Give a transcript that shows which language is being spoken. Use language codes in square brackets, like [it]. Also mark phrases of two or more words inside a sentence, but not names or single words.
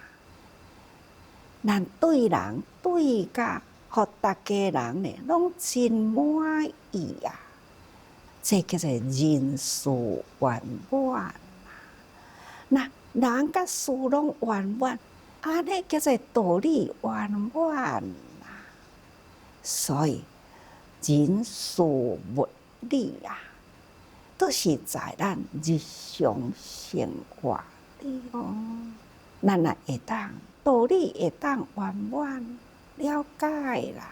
[nan] 咱对人对甲，互大家人呢，拢真满意啊。这叫做人事圆满啦。那人甲事拢圆满，安尼叫做道理圆满啦。所以人事物理啊，都是在咱日常生活中，咱也会当道理会当圆满了解啦。